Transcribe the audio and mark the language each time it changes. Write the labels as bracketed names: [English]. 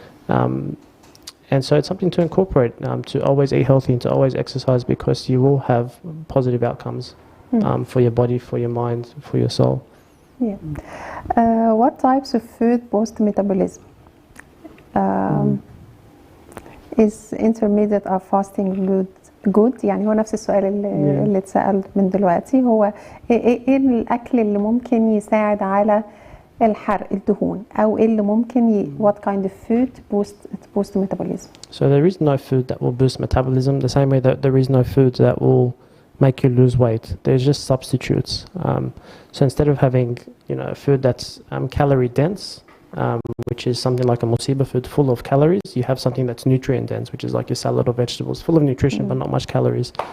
[English] And so it's something to incorporate, to always eat healthy and to always exercise, because you will have positive outcomes for your body, for your mind, for your soul. What types of food boost metabolism? Is intermediate or fasting good؟ [Arabic] يعني هو نفس السؤال اللي اتسأل من دلوقتي، هو ايه الاكل اللي ممكن يساعد على الحرق الدهون، او ايه اللي ممكن [English] what kind of food boost metabolism. So there is no food that will boost metabolism the same way that there is no food that will make you lose weight. There's just substitutes. So instead of having a food that's calorie dense, which is something like a musiba food full of calories, you have something that's nutrient dense, which is like your salad or vegetables full of nutrition but not much calories.